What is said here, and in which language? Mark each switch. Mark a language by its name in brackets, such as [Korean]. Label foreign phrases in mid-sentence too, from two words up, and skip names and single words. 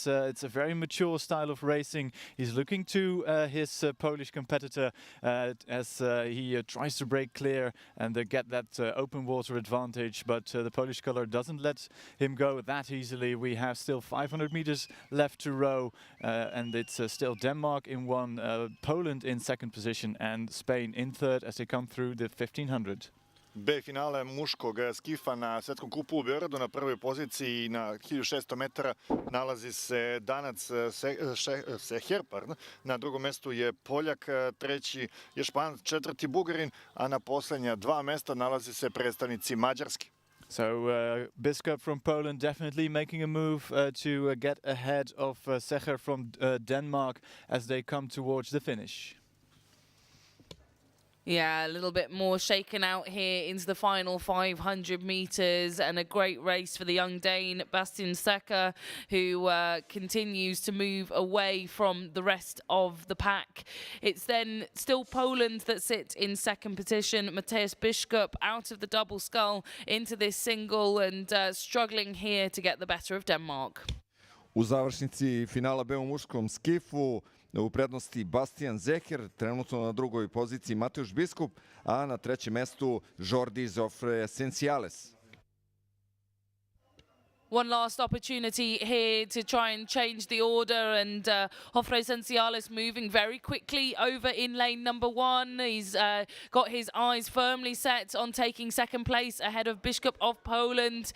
[English] It's a very mature style of racing. He's looking to his Polish competitor as he tries to break clear and get that open water advantage, but the Polish sculler doesn't let him go that easily. We have still 500 meters left to row, and it's still Denmark in 1, Poland in second position, and Spain in third as they come through the 1500. [Serbian] B finale muškog skifa na svetskom kupu u Beogradu. Na prvoj poziciji na 1600 metara nalazi se Danac Seher, na drugom mestu je Poljak, treći je Španac, četvrti Bugarin, a na poslednja 2 mesta nalazi se predstavnici Mađarske. [English] So Biskup from Poland definitely making a move to get ahead of Seher from Denmark as they come towards the finish. Yeah, a little bit more shaken out here into the final 500 meters, and a great race for the young Dane, Bastian Secker, who continues to move away from the rest of the pack. It's then still Poland that sit in second position. Mateusz Biskup out of the double scull into this single and struggling here to get the better of Denmark. [Serbian] U završnici finala B u muškom skifu u prednosti Bastian Seher, trenutno na drugoj poziciji Mateusz Biskup, a na 3. mestu Jordi Jofre Esenciales. [English] One last opportunity here to try and change the order, and Jofre Esenciales moving very quickly over in lane number 1. He's got his eyes firmly set on taking second place ahead of Biskup of Poland.